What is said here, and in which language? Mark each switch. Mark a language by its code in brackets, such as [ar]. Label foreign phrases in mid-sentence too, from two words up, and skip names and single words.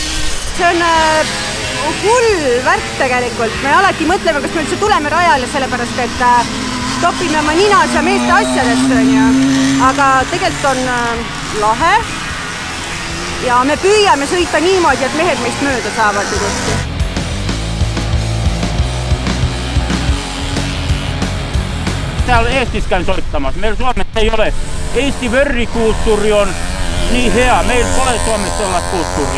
[et] See on hull värk tegelikult. Me alati mõtleme, kas me üldse tuleme rajale, sellepärast et topime oma ninas ja meeste asjadest. Aga tegelikult on lahe ja me püüame sõita niimoodi, et mehed meist mööda saavad ilusti. [fi] Täällä Eestis käyn soittamassa. Meillä Suomessa ei ole. Eesti vörrikulttuuri on niin hea. Meillä pole Suomessa sellaista kulttuuri.